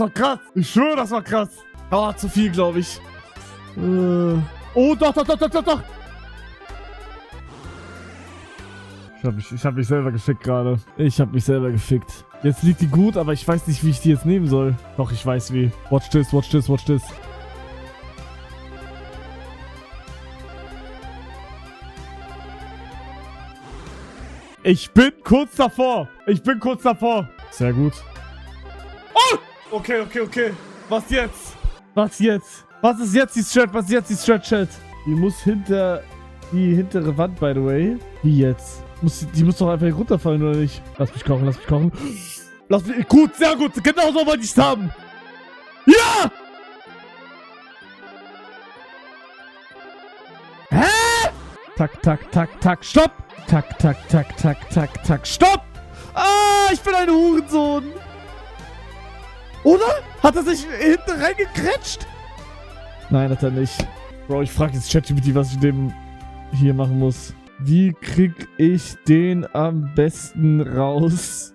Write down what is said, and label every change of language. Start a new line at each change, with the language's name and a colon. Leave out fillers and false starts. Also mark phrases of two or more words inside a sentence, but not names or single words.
German: Ich schwöre, das war krass. Oh, zu viel, glaube ich. Oh, doch. Ich hab mich selber gefickt gerade. Jetzt liegt die gut, aber ich weiß nicht, wie ich die jetzt nehmen soll. Doch, ich weiß wie.
English: Watch this.
German: Ich bin kurz davor. Sehr gut. Oh! Okay. Was jetzt? Was ist jetzt die Strat, Chat? Die muss hinter die hintere Wand,
English: by the way.
German: Wie jetzt? Die muss doch einfach hier runterfallen, oder nicht? Lass mich kochen. Gut, sehr gut. Genau so wollte ich es haben. Ja! Tak, tak, tak, tak, stopp! Tak, tak, tak, tak, tak, tak, stopp! Ah, ich bin ein Hurensohn! Oder? Hat er sich hinten reingekretscht? Nein, hat er nicht. Bro, ich frage jetzt ChatGPT, was ich dem hier machen muss. Wie krieg ich den am besten raus?